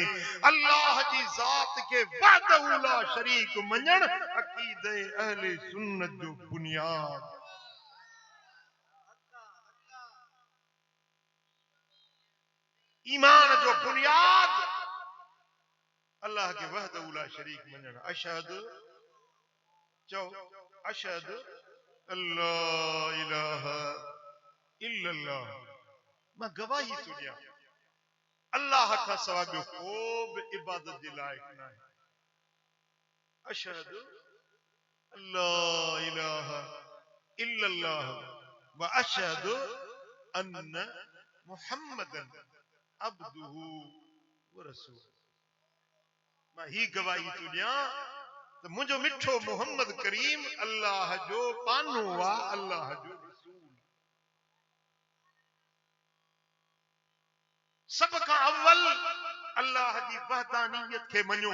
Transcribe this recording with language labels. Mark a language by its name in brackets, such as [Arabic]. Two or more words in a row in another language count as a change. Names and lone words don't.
[Sindhi] अल्लाह जी ज़ात खे [Arabic] وحده لا شريك [Sindhi] मञण अक़ीदे अहले सुन्नत जो बुनियाद। ईमान जो बुनियाद अल्लाह के [Arabic] وحده لا شريك [Sindhi] मञण। [Arabic] أشهد, चओ أشهد ألا إله إلا الله, [Sindhi] मां गवाही थो ॾियां अल्लाह खां सवाइ ॿियो को बि इबादत जे लाइक़ न आहे। [Arabic] أشهد ألا إله إلا الله وأشهد أن محمدا عبده ورسوله, [Sindhi] मां ही गवाही थो ॾियां त मुंहिंजो मिठो मोहम्मद करीम अल्लाह जो पानो आहे, अल्लाह जो रसूल। सब खां अव्वल अल्लाह जी वहदानियत खे मञो।